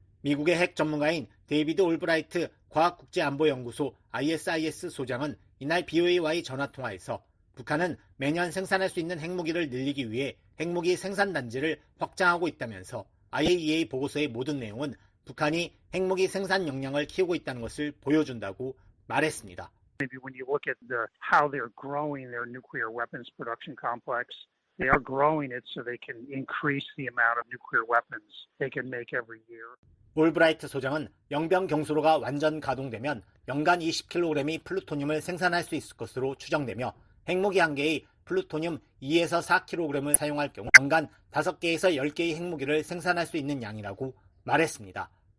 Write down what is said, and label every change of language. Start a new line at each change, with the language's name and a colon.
Korean: 미국의 핵 전문가인 데이비드 올브라이트 과학국제안보연구소 ISIS 소장은 이날 BOA와의 전화통화에서 북한은 매년 생산할 수 있는 핵무기를 늘리기 위해 핵무기 생산단지를 확장하고 있다면서 IAEA 보고서의 모든 내용은 북한이 핵무기 생산 역량을 키우고 있다는 것을 보여준다고 말했습니다.
English: Maybe when you look at how they're growing their nuclear weapons production complex, they are growing it so they can increase the amount of nuclear weapons they can make every year.
Korean: 올브라이트 소장은 영변 경수로가 완전 가동되면 연간 20kg의 플루토늄을 생산할 수 있을 것으로 추정되며 핵무기 한 개의 플루토늄 2에서 4kg을 사용할 경우 연간 5개에서 10개의 핵무기를 생산할 수 있는 양이라고 말했습니다.